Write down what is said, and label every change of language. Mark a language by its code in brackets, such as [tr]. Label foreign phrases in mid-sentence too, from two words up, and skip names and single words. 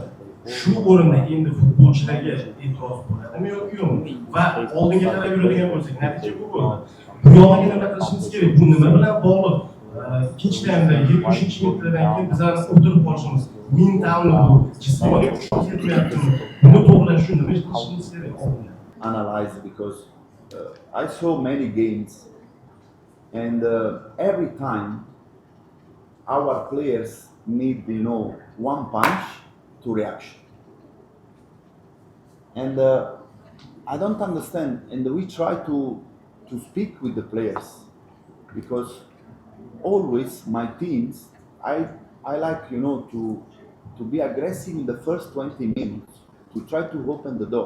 [uz] Shu o'rinda endi futbolchilarga e'tiroz bo'ladimi yoki yo'qmi? Va oldinga qarab yuradigan bo'lsak, natija bu bo'ldi. Bu yog'iga nima qilishimiz kerak? Bu nima bilan bog'liq? Ikkinchi taymda 70-minutdan keyin bizlarni o'tirib qolishimiz mentalmi bu, jismoniy kuchimiz yetmayaptimi? Buni to'g'rilash uchun nima qilishimiz kerak oldindan? [en] Analyze because I saw many games and every time our players need, one punch to reaction. And I don't understand, and we try to speak with the players because always my teams, I like, to be aggressive in the first 20 minutes to try to open the door.